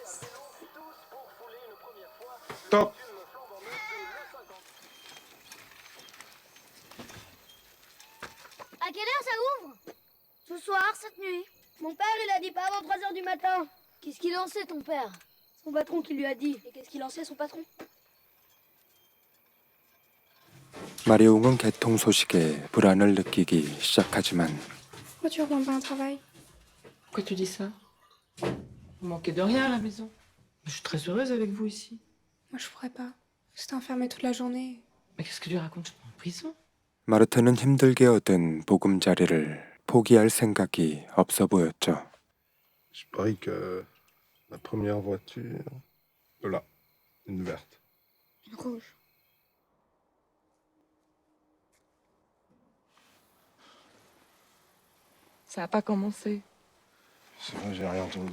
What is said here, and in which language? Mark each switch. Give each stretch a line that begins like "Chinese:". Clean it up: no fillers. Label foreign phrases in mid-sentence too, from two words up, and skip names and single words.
French: Top! À quelle heure ça ouvre? Ce soir, cette nuit. Mon père, il a dit pas avant 3 heures du matin. Qu'est-ce qu'il en sait, ton père? Son patron qui lui a dit. Et qu'est-ce qu'il en sait, son patron?
Korean: 마리옹은 개통 소식에 불안을 느끼기 시작하지만
French: Pourquoi tu reprends pas un travail? Pourquoi tu dis ça? Vous manquez de rien à la maison. Je suis très heureuse avec vous ici. Moi, je pourrais pas. J'étais enfermée toute la journée. Mais qu'est-ce que tu racontes? Je suis en prison.
Korean: 마르트는 힘들게 얻은 보금자리를 포기할 생각이 없어 보였죠.
French: Je parie que la première voiture... Là, une verte. Une rouge. Ça n'a pas commencé. C'est vrai, j'ai rien entendu.